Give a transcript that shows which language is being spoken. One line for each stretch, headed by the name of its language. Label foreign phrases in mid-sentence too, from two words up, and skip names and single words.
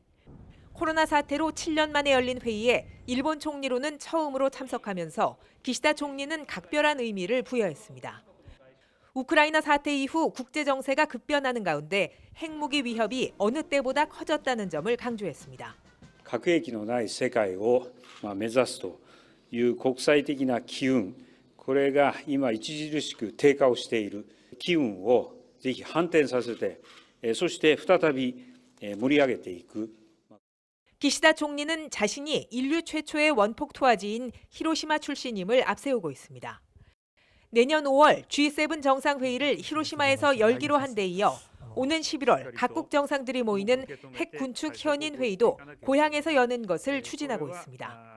Korean: 코로나 사태로 7년 만에 열린 회의에 일본 총리로는 처음으로 참석하면서 기시다 총리는 각별한 의미를 부여했습니다. 우크라이나 사태 이후 국제 정세가 급변하는 가운데 핵무기 위협이 어느 때보다 커졌다는 점을 강조했습니다.
Japanese: 核兵器のない世界を目指すという国際的な機運、これが今著しく低下をしている機運をぜひ反転させて、そして再び盛り上げていく。
Korean: 기시다 총리는 자신이 인류 최초의 원폭 투하지인 히로시마 출신임을 앞세우고 있습니다. 내년 5월 G7 정상회의를 히로시마에서 열기로 한 데 이어 오는 11월 각국 정상들이 모이는 핵 군축 현인 회의도 고향에서 여는 것을 추진하고 있습니다.